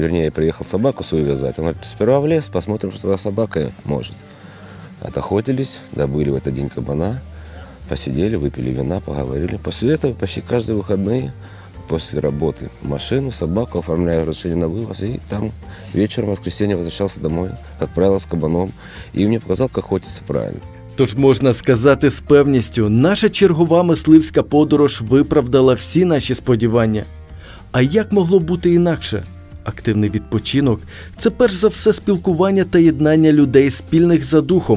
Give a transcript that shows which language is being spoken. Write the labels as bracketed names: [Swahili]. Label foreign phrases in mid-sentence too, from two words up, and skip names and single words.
[Russian] Вернее, я приехал собаку свою вязать. Он говорит, сперва в лес, посмотрим, что твоя собака может. Отохотились, добыли в этот день кабана, посидели, выпили вина, поговорили. После этого почти каждые выходные после работы в машину, собаку, оформляю разрешение на вывоз. И там вечером, в воскресенье, возвращался домой, отправился с кабаном. [Ukrainian] І мені показав, як охотиться правильно. Тож можна сказати з певністю, наша чергова мисливська подорож виправдала всі наші сподівання. А як могло бути інакше? Активний відпочинок – це перш за все спілкування та єднання людей спільних за духом.